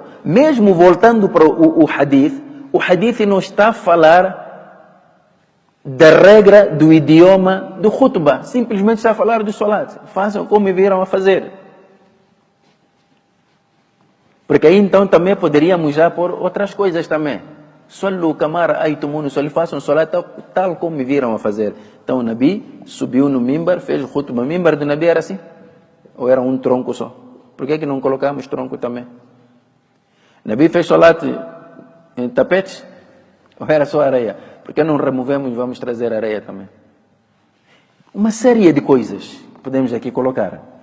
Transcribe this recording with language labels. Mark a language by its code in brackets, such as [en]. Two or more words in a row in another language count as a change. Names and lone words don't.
[pt] Mesmo voltando para o hadith não está a falar da regra do idioma do khutbah. Simplesmente está a falar do salat. Façam como me viram a fazer. Porque aí então também poderíamos já pôr outras coisas também. [ar] صلوا كما رأيتموني أصلي, [pt] façam salat tal como me viram a fazer. Então o Nabi subiu no mimbar, fez o khutbah. O mimbar do Nabi era assim? Ou era um tronco só? Por que não colocamos tronco também? O Nabi fez salat em tapete? Ou era só areia? Por que não removemos e vamos trazer areia também? Uma série de coisas que podemos aqui colocar.